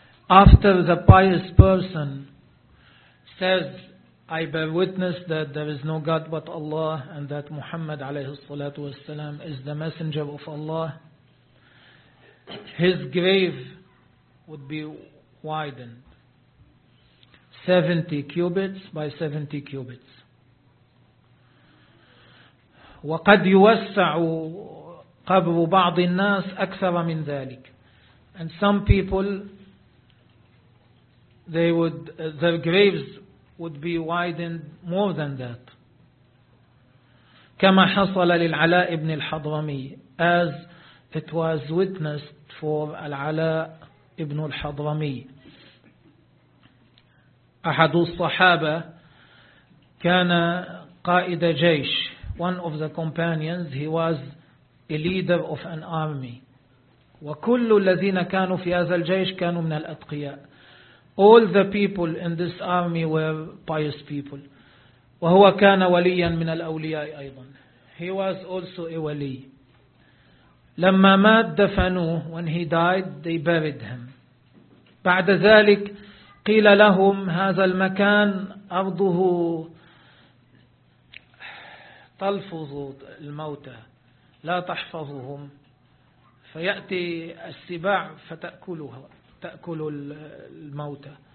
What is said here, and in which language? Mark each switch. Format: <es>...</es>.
<en>After the pious person says, I bear witness that there is no God but Allah and that Muhammad</en> <ar>عليه الصلاة والسلام</ar> <en>is the messenger of Allah, his grave would be widened 70 cubits by 70 cubits.</en> <ar>وقد يوسع قبر بعض الناس أكثر من ذلك.</ar> <en>And some people, they would, their graves would be widened more than that.</en> <ar>كما حصل للعلاء بن الحضرمي,</ar> <en>as it was witnessed for</en> <ar>العلاء بن الحضرمي. أحد الصحابة كان قائد جيش.</ar> <en>One of the companions, he was a leader of an army.</en> <ar>وكل الذين كانوا في هذا الجيش كانوا من الأتقياء.</ar> <en>All the people in this army were pious people.</en> <ar>وهو كان وليا من الأولياء أيضا.</ar> <en>He was also a wali.</en> <ar>لما مات دفنوه.</ar> <en>When he died, they buried him.</en> <ar>بعد ذلك قيل لهم هذا المكان أرضه تلفظ الموتى لا تحفظهم فيأتي السباع فتأكلها تأكل الموتى.</ar>